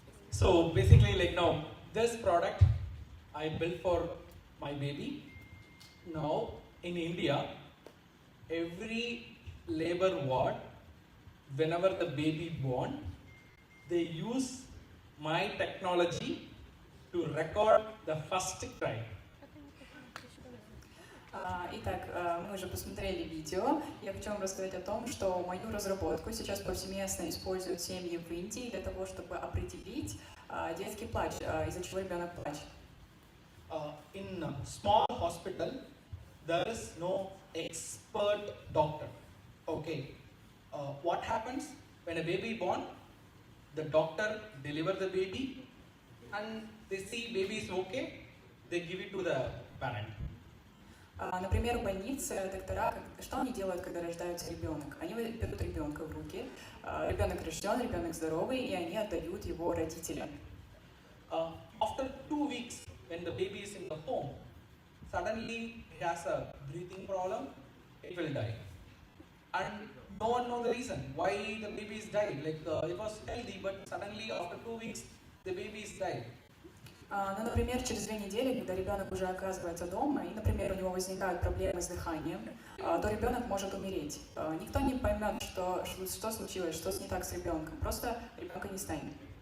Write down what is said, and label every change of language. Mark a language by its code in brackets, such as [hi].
[en] So basically, like now, this product I built for my baby. Now in India, every labor ward, whenever the baby born, they use my technology to record the first cry. [ru] Итак, мы уже посмотрели видео. Я хочу вам рассказать о том, что мою разработку сейчас повсеместно используют семьи в Индии для того, чтобы определить детский плач, из-за чего ребенок плачет. [en] In a small hospital, there is no expert doctor. Okay, what happens when a baby born? The doctor deliver the baby, and they see baby is okay. They give it to the parent. [ru] Например, в больнице доктора, что они делают, когда рождается ребенок? Они берут ребенка в руки, ребенок рожден, ребенок здоровый, и они отдают его родителям. After 2 weeks, when the baby is in the home, suddenly he has a breathing problem, it will die. And no one knows the reason why the baby is died. Like it was healthy, but suddenly after 2 weeks, the baby is died. Ну, например, через 2 недели, когда ребенок уже оказывается дома, и, например, у него возникают проблемы с дыханием, то ребенок может умереть. Никто не поймет, что случилось, что не так с ребенком. Просто ребенка не станет.